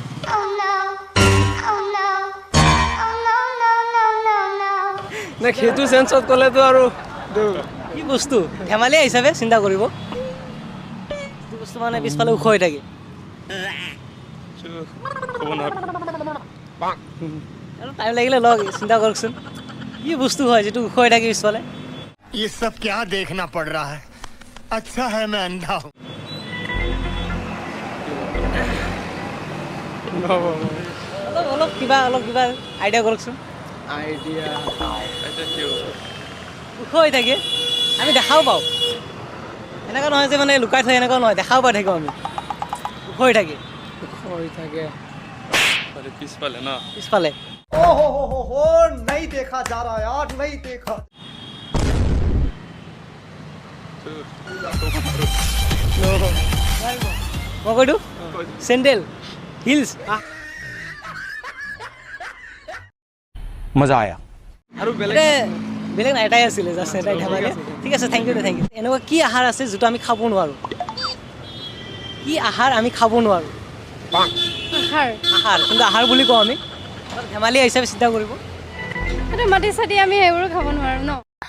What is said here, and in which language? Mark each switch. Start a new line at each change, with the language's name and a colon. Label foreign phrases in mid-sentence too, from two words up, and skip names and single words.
Assamese: নে সেইটো চেন্সত ক'লেতো আৰু কি বস্তু ধেমালি হিচাপে চিন্তা কৰিব কি বস্তু মানে পিছফালে ওখ হৈ থাকে ক'ব নোৱাৰো আৰু টাইম লাগিলে লগ চিন্তা কৰকচোন কি বস্তু হয় যেটো ওখ হৈ থাকে পিছফালে
Hindi: ये सब क्या देखना पड़ रहा है अच्छा है मैं अंधा हूँ
Assamese: অলপ কিবা আইডিয়া কৰকচোন আইডিয়া এতিয়া কি হ'ব ওখ হৈ থাকে আমি দেখাও পাওঁ এনেকুৱা নহয় যে মানে লুকাই থৈ এনেকুৱা নহয় দেখাও পাই থাকোঁ আমি ওখ হৈ থাকে হৈ থাকে পিছফালে ন পিছফালে
Hindi: हो नहीं देखा जा रहा यार नहीं देखा
Assamese: মই কৈ দিওঁ
English: sandal heels
Hindi: मजा आया
Assamese: আৰু বেলেগ বেলেগ নাই এটাই আছিলে জাষ্ট এটাই ধেমালি ঠিক আছে
English: thank you
Assamese: এনেকুৱা কি আহাৰ আছে যিটো আমি খাব নোৱাৰোঁ কি আহাৰ আমি খাব নোৱাৰোঁ আহাৰ কিন্তু আহাৰ বুলি কওঁ আমি অলপ ধেমালি হিচাপে চিন্তা কৰিব সেইটো মাটি চাটি আমি সেইবোৰো খাব নোৱাৰো ন